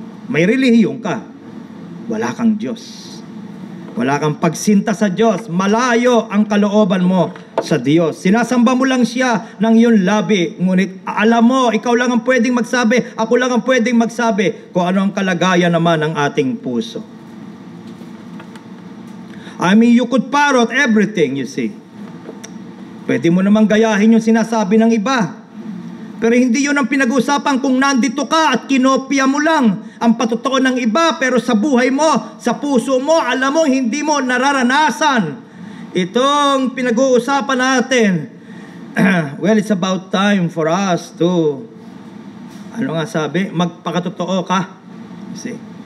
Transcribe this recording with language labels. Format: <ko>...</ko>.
<tl>May relihiyon ka, wala kang Diyos. Wala kang pagsinta sa Diyos. Malayo ang kalooban mo sa Diyos. Sinasamba mo lang siya ng iyong labi. Ngunit alam mo, ikaw lang ang pwedeng magsabi, ako lang ang pwedeng magsabi kung ano ang kalagayan naman ng ating puso.</tl> <en>I mean, you could parrot everything, you see.</en> <tl>Pwede mo namang gayahin yung sinasabi ng iba. Pero hindi yun ang pinag-uusapan kung nandito ka at kinopya mo lang ang patotoo ng iba, pero sa buhay mo, sa puso mo, alam mo, hindi mo nararanasan. Itong pinag-uusapan natin, well,</tl> <en>it's about time for us to,</en> <tl>ano nga sabi, magpakatotoo ka. See?</tl>